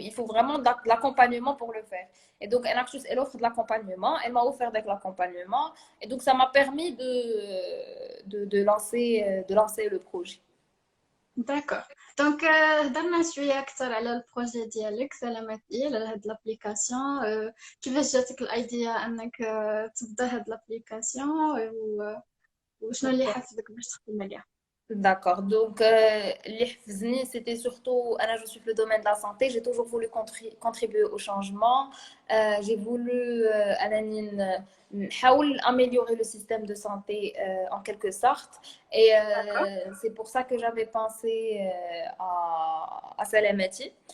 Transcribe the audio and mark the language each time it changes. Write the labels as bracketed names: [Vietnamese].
[French] Il faut vraiment de l'accompagnement pour le faire. Et donc, Enactus, elle offre de l'accompagnement. Elle m'a offert de l'accompagnement. Et donc, ça m'a permis de lancer le projet. [Arabic] داكور دونك هضرنا شويه اكثر على البروجي ديالك سلامتي على هاد لابليكاسيون. كيفاش جاتك الايديا انك تبدا هاد لابليكاسيون وشنو اللي حفزك باش تخدم عليها؟ [French] D'accord. Donc, les hafzni, c'était surtout, Anna, je suis le domaine de la santé, j'ai toujours voulu contribuer au changement. J'ai voulu, Ananine, améliorer le système de santé en quelque sorte. Et c'est pour ça que j'avais pensé à Salamati.